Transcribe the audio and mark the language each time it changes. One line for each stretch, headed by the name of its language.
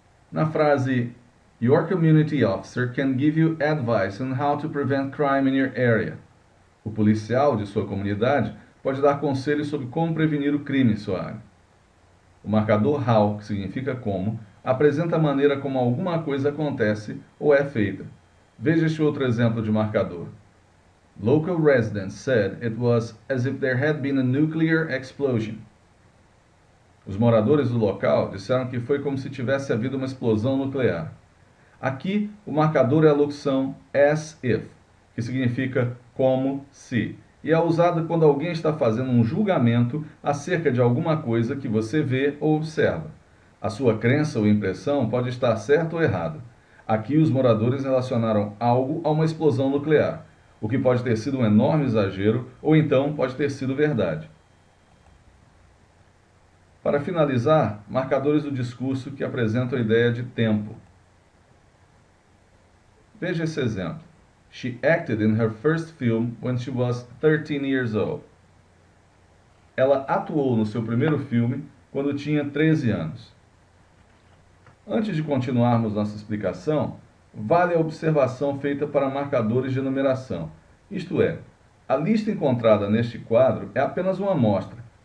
Portuguese: Na frase
English: Your community officer can give you advice on how to prevent crime in your area.
Portuguese: O policial de sua comunidade pode dar conselhos sobre como prevenir o crime em sua área. O marcador how, que significa como, apresenta a maneira como alguma coisa acontece ou é feita. Veja este outro exemplo de marcador.
English: Local residents said it was as if there had been a nuclear explosion.
Portuguese: Os moradores do local disseram que foi como se tivesse havido uma explosão nuclear. Aqui, o marcador é a locução as if, que significa como se, e é usada quando alguém está fazendo um julgamento acerca de alguma coisa que você vê ou observa. A sua crença ou impressão pode estar certa ou errada. Aqui, os moradores relacionaram algo a uma explosão nuclear, o que pode ter sido um enorme exagero ou então pode ter sido verdade. Para finalizar, marcadores do discurso que apresentam a ideia de tempo. Veja esse exemplo.
English: She acted in her first film when she was 13 years old.
Portuguese: Ela atuou no seu primeiro filme quando tinha 13 anos. Antes de continuarmos nossa explicação, vale a observação feita para marcadores de numeração. Isto é, a lista encontrada neste quadro é apenas uma amostra.